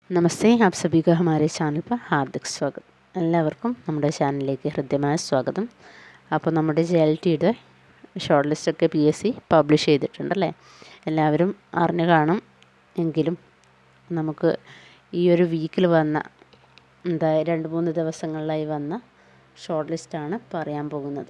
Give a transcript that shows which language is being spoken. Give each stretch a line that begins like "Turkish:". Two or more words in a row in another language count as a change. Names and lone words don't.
Hindi: नमस्ते, आप सभी का हमारे चैनल पर हार्दिक स्वागत.
Malayalam: എല്ലാവർക്കും നമ്മുടെ ചാനലിലേക്ക് ഹൃദ്യമായ സ്വാഗതം. അപ്പോൾ നമ്മുടെ JLTയുടെ ഷോർട്ട് ലിസ്റ്റൊക്കെ PSC പബ്ലിഷ് ചെയ്തിട്ടുണ്ടല്ലേ. എല്ലാവരും അറിഞ്ഞു കാണും. എങ്കിലും നമുക്ക് ഈ ഒരു വീക്കിൽ വന്ന 2-3 ദിവസങ്ങളിലായി വന്ന ഷോർട്ട് ലിസ്റ്റാണ് പറയാൻ പോകുന്നത്.